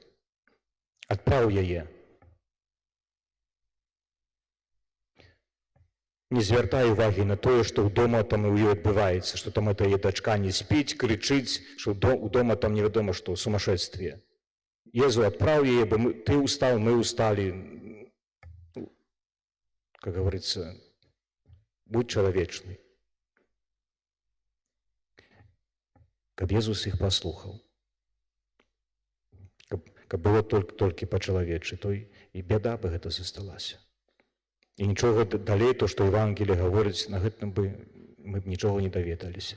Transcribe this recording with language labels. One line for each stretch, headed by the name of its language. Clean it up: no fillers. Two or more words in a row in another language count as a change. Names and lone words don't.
Belarusian: Адпраў яе. Не звяртай увагі на тое, што ўдома там у ёй адбываецца, што там эта яе дачка не спіць, крычыць, што ўдома там невядома што, сумасшествие. Езу, адпраў яе, бо
Russian: ты устал, мы устали. Как говорится,
Belarusian: будь чалавечны. Каб Езус іх паслухаў. Каб было толькі па-чалавечы, то і бяда бы гэта засталася. І нічога далей, то, што Евангелие гаворыць, на гэтым бы мы б нічога не даведаліся.